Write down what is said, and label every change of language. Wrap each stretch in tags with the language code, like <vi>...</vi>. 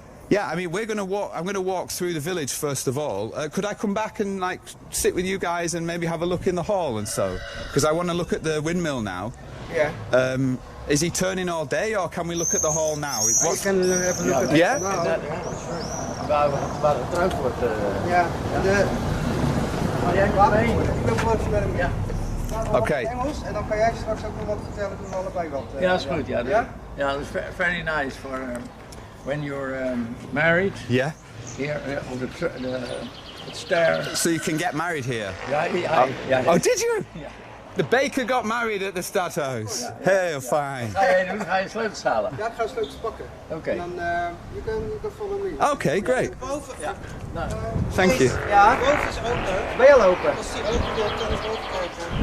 <en>Yeah, I mean, I'm gonna walk through the village first of all. Could I come back and like sit with you guys and maybe have a look in the hall and so? Because I want to look at the windmill now. Yeah. Is he turning all day, or can we look at the hall now? You What's- can have a look at it Yeah? now.</en> <nl>Waar getrouwd wordt. Ja, ik loop wel even met hem. Ja. Oké. Engels en dan kan jij straks ook nog wat vertellen, doen we allebei wat. Ja, dat is goed. Ja, Ja? ja, dat is</nl> <en>very nice for when you're married. Yeah. Here on the stair. So you can get married here.</en> <nl>Ja.</nl> <en>Oh, did you?</en> <nl>Ja.</nl> <en>The baker got married at the Stadhuis.</en> <nl>Heel fijn. Ga je sleutels halen? Ja, ik ga sleutels pakken. Oké. En dan,</nl> <en>you can follow me. Okay, great.</en> <nl>Boven. Ja. Nou,</nl> <en>Thank you.</en> <nl>Ja, Boven is open. ben je al open? Als die open wil, kan ik boven kijken.</nl>